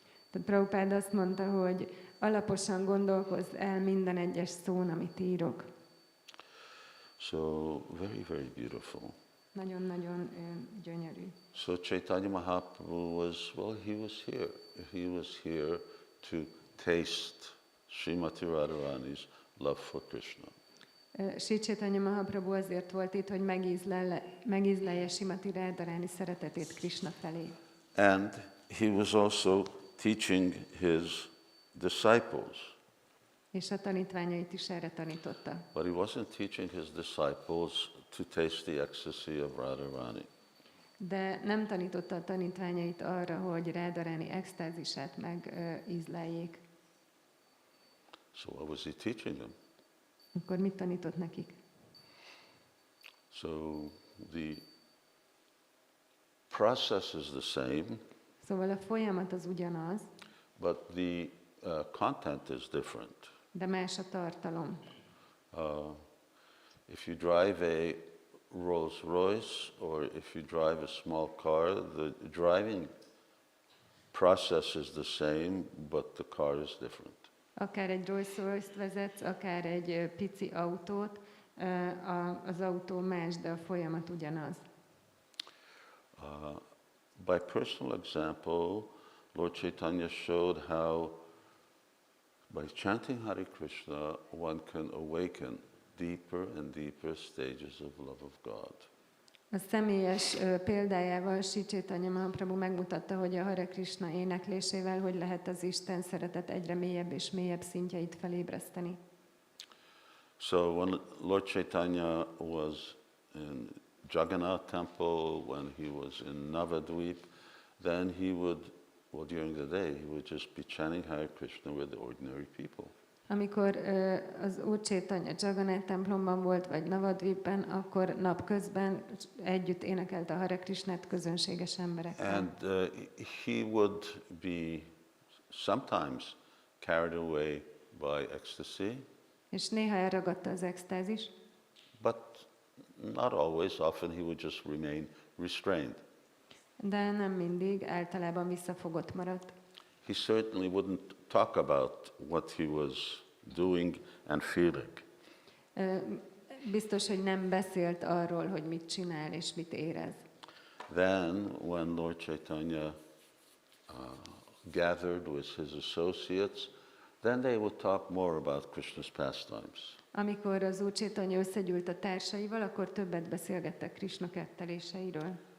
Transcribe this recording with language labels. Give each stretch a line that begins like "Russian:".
Hungarian: Tehát Prabhupád azt mondta, hogy alaposan gondolkozz el minden egyes szón, amit írok.
English: So very, very beautiful.
Hungarian: Nagyon-nagyon gyönyörű.
English: So Chaitanya Mahaprabhu he was here. He was here to taste Srimati Radharani's love for Krishna.
Hungarian: Sri Chaitanya Mahaprabhu azért volt itt, hogy megízlelje Srimati Radharani szeretetét Krishna felé.
English: And he was also teaching his disciples.
Hungarian: És a tanítványait is erre tanította.
English: But he wasn't teaching his disciples to taste the ecstasy of Radharani.
Hungarian: De nem tanította a tanítványait arra, hogy Radharani extázisát megízleljék.
English: So what was he teaching them?
Hungarian: Akkor mit tanított nekik?
English: So the process is the same.
Hungarian: Szóval a folyamat az ugyanaz,
English: but the content is different.
Hungarian: De más a tartalom.
English: If you drive a Rolls Royce or if you drive a small car, the driving process is the same, but the car is different.
Hungarian: Akár egy Rolls Royce-t vezetsz, akár egy pici autót, az autó más, de a folyamat ugyanaz.
English: By personal example, Lord Chaitanya showed how by chanting Hare Krishna, one can awaken deeper and deeper stages of love of God.
Hungarian: A személyes példájával Sri Chaitanya Mahaprabhu megmutatta, hogy a Hare Krishna éneklésével hogy lehet az Isten szeretet egyre mélyebb és mélyebb szintjeit felébreszteni.
English: So when Lord Chaitanya was in Jagannath temple, when he was in Navadvip, then he would, during the day, he would just be chanting Hare Krishna with the ordinary people.
Hungarian: Amikor az Úr Chaitanya Jagannath templomban volt, vagy Navadvipben, akkor napközben együtt énekelte a Hare Krishnát közönséges emberekkel.
English: And he would be sometimes carried away by ecstasy.
Hungarian: És néha elragadta az extázis.
English: But not always. Often he would just remain restrained.
Hungarian: De nem mindig, általában visszafogott maradt.
English: He certainly wouldn't talk about what he was doing and feeling.
Hungarian: Biztos, hogy nem beszélt arról, hogy mit csinál és mit érez.
English: Then, when Lord Chaitanya gathered with his associates, then they would talk more about Krishna's pastimes.
Hungarian: Amikor az Úr Chaitanya összegyűlt a társaival, akkor többet beszélgettek Krishna ketteléseiről.